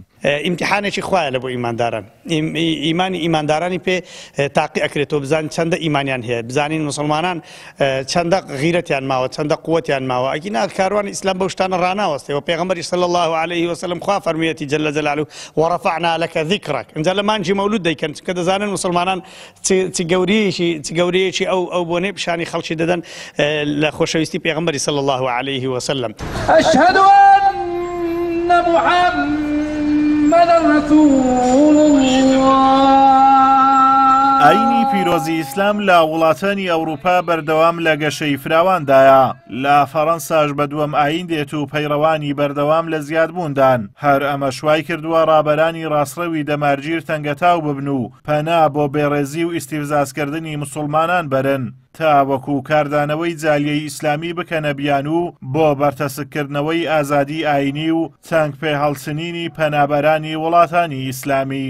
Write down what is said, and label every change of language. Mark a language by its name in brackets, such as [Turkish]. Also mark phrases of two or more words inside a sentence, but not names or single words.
[Central Kurdish] ئیمتیحانێکی خوایە لە بۆ ئیمانداران، ئیمانی ئیماندارانی پێ تاقی ئەکرێتەوە بزانین چەندە ئیمانیان هەیە، بزانین مسلمانان چەندە غیرەتیان ماوە چەندە قووەتیان ماوە. ئەگینا کاروانی ئیسلام بەو شتانە ڕاناوەستەوە. پێغەمبەری [Arabic] صلی الله علیه وسلم [Central Kurdish] خوا فەرموویەتی [Arabic] جەل جەلاله وەڕەفەعنا لەکە ذیکرەک. [Central Kurdish] اینجا لە مانجی مەولود دەیکەن کە دەزانن مسلمانان چ گەورەیەکی ئەو بۆنەی پیشانی خەڵکی دەدەن لە خۆشەویستی پێغەمبەری [Arabic] صلی الله علیه وسلم. أشهد أن محمدا رسول الله. [Central Kurdish] ئاینی پیرۆزی ئیسلام لە وڵاتانی ئەوروپا بەردەوام لە گەشەی فراواندایە. لە فەڕەنساش بە دووەم ئاین دێت و پەیڕەوانی بەردەوام لە زیادبووندان. هەر ئەمە شوای کردووە ڕابەرانی ڕاستڕەوی دەمارگیر تەنگەتاو ببن و پەنا بۆ بێڕێزی و ئیستیفزازکردنی مسلمانان بەرن تا وەکو کاردانەوەی جالیەی ئیسلامی بکەنە بیان و بۆ بەرتەسکردنەوەی ئازادی ئاینی و تەنگ پێهەڵچنینی پەنابەرانی وڵاتانی ئیسلامی.